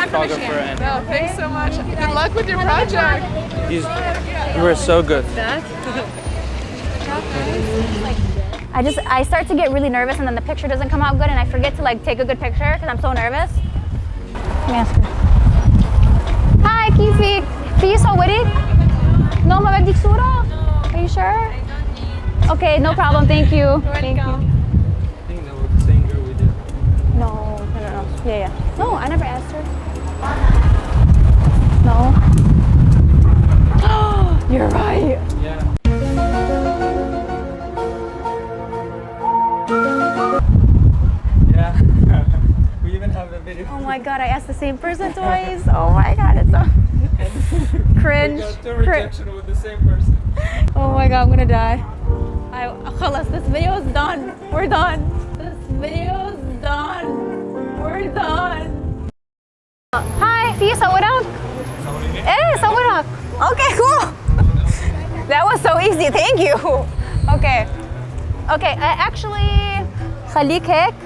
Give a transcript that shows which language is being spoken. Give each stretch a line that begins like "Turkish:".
English: from photographer, Michigan. and No, thanks so much. Good luck with your project. you were so good. I start to get really nervous and then the picture doesn't come out good and I forget to like take a good picture because I'm so nervous. Let me ask her.
Arabic: Hi, كيفك؟ في صورك؟
English: No,
Arabic: ما بدك صورة?
English: Are you sure? Okay, no problem. Thank you. Thank you. I think that was the same girl we did. No. Yeah. No, I never asked her. No. You're right. Yeah. Yeah. We even have a video. Oh my god, I asked the same person twice. Oh my god, it's so cringe. We got two rejection with the same person. Oh my god, I'm gonna die.
Arabic: خلص,
English: this video is done. We're done. This video is done. We're done.
Arabic: Hi, في صورك؟ ايه صورك.
English: Okay, cool. That was so easy. Thank you. Okay, actually
Arabic: خليك هيك.